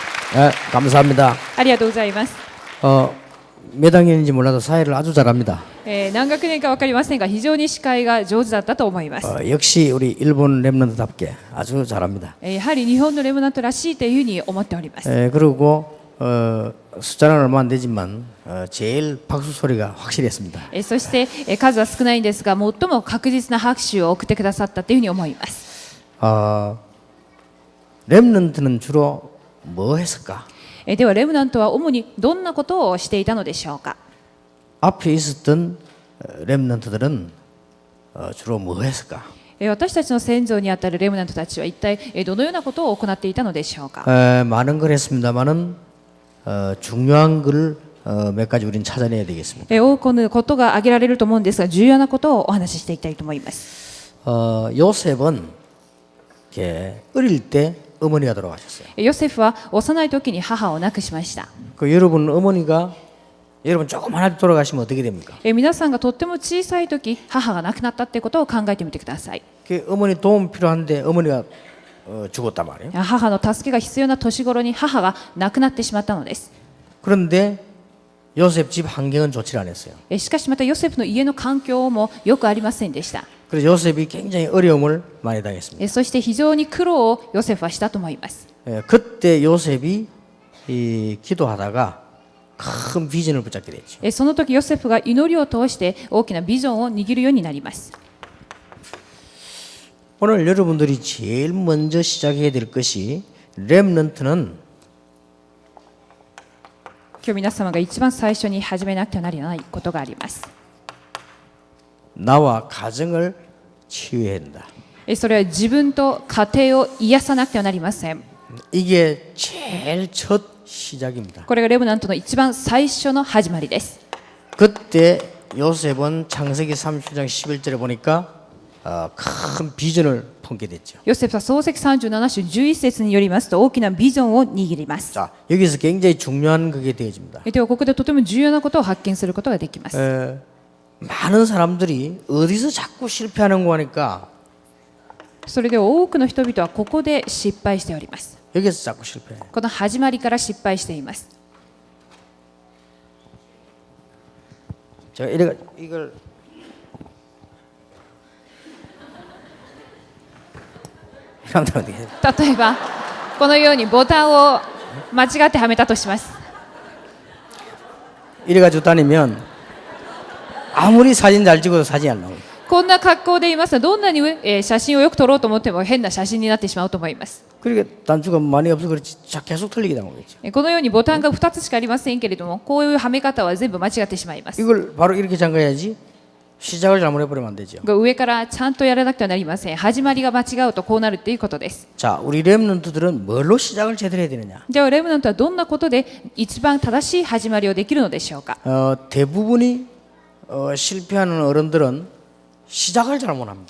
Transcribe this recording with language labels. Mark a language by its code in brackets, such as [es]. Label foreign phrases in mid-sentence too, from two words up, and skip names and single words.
[ko] 감사합니다. [ja] ありがとうございます。 [ko] 몇 학년인지 몰라도 사회를 아주 잘합니다. [ja] 何学年か分かりませんが非常に司会が上手だったと思います。 [ko] 역시 우리 일본 랩런트답게 아주 잘합니다. [ja] やはり日本のレムナントらしいというふうに思っております。 [ko] 그리고 숫자는 얼마 안 되지만 제일 박수 소리가 확실했습니다. [ja] そして数は少ないんですが最も確実な拍手を送ってくださったというふうに思います。 [ko] 랩런트는 주로 뭐 했을까? [ja] ではレムナントは主にどんなことをしていたのでしょうか。 [ko] 앞에 있었던 랩런트들은 주로 뭐 했을까? [ja] 私たちの先祖にあたるレムナントたちは一体どのようなことを行っていたのでしょうか。 [ko] 많은 걸 했습니다만은 중요한 걸 몇 가지 우리는 찾아내야 되겠습니다. [ja] 多くのことが挙げられると思うんですが重要なことをお話ししていきたいと思います。 [ko] 요셉은 어릴 때 어머니가 돌아가셨어요. [ja] ヨセフは幼い時に母を亡くしました。 [ko] 여러분 어머니가 여러분 조금 하나 돌아가시면 어떻게 됩니까? [ja] 皆さんがとっても小さい時母が亡くなったってことを考えてみてください。 [ko] 어머니 도움 필요한데 어머니가 죽었단 말이에요. [ja] 母の助けが必要な年頃に母が亡くなってしまったのです。 [ko] 그런데 요셉 집 환경은 좋지 않았어요. [ja] しかしまたヨセフの家の環境もよくありませんでした。 [ko] 그래서 요셉이 굉장히 어려움을 많이 당했습니다. [ja] そして非常に苦労をヨセフはしたと思います。 [ko] 그때 요셉이 기도하다가 큰 비전을 붙잡게 됐죠. [ja] その時ヨセフが祈りを通して大きなビジョンを握るようになります。 [ko] 오늘 여러분들이 제일 먼저 시작해야 될 것이 렘넌트는 [ja] 今日皆様が一番最初に始めなくてはならないことがあります。 [ko] 나와 가정을 치유해야 한다. [ja] それは自分と家庭を癒さなくてはなりません。 [ko] 이게 제일 첫 시작입니다. [ja] これがレムナントの一番最初の始まりです。 [ko] 그때 요셉은 창세기 30장 11절에 보니까 큰 비전을 품게 됐죠. [ja] ヨセフは創世記37章11節によりますと大きなビジョンを握ります。 [ko] 자, 여기서 굉장히 중요한 그게 되어집니다. [ja] ではここでとても重要なことを発見することができます。 [ko] 많은 사람들이 어디서 자꾸 실패하는 거 하니까 [ja] それで多くの人々はここで失敗しております。 [ko] 여기서 자꾸 실패해. [ja] この始まりから失敗しています。 [ko] 제가 이걸 [ja] 例えばこのようにボタンを間違ってはめたとします。 [ko] 이래가지고 다니면 아무리 사진 잘 찍어도 사진이 안 나와요. [ja] こんな格好でいますとどんなに写真をよく撮ろうと思っても変な写真になってしまうと思います。 [ko] 그러니까 단추가 많이 없어 그렇지 계속 틀리게 나오겠죠. [ja] このようにボタンが2つしかありませんけれどもこういうはめ方は全部間違ってしまいます。 [ko] 이걸 바로 이렇게 잠가야지 시작을 잘못해버리면 안 되죠. [ja] 上からちゃんとやらなくてはなりません。始まりが間違うとこうなるっていうことです。 [ko] 자, 우리 렘넌트들은 뭘로 시작을 제대로 해야 되느냐? [ja] じゃあレムナントはどんなことで一番正しい始まりをできるのでしょうか。 [ko] 대부분이 실패하는 어른들은 시작을 잘못합니다.